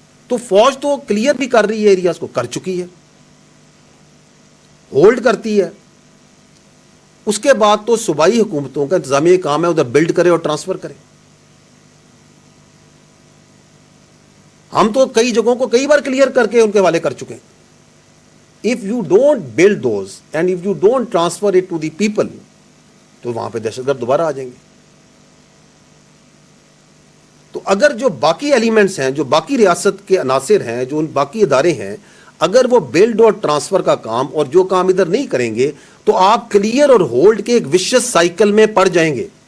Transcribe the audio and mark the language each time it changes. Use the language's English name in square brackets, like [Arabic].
[Urdu] تو فوج تو کلیئر بھی کر رہی ہے, ایریاز کو کر چکی ہے, ہولڈ کرتی ہے. اس کے بعد تو صوبائی حکومتوں کا انتظامی کام ہے ادھر بلڈ کرے اور ٹرانسفر کرے. ہم تو کئی جگہوں کو کئی بار کلیئر کر کے ان کے حوالے کر چکے ہیں. [English] If you don't build those and if you don't transfer it to the people, [Urdu] تو وہاں پہ دہشت گرد دوبارہ آ جائیں گے. تو اگر جو باقی ایلیمنٹس ہیں, جو باقی ریاست کے عناصر ہیں, جو ان باقی ادارے ہیں, اگر وہ بلڈ اور ٹرانسفر کا کام اور جو کام ادھر نہیں کریں گے, تو آپ کلیئر اور ہولڈ کے ایک وشس سائیکل میں پڑ جائیں گے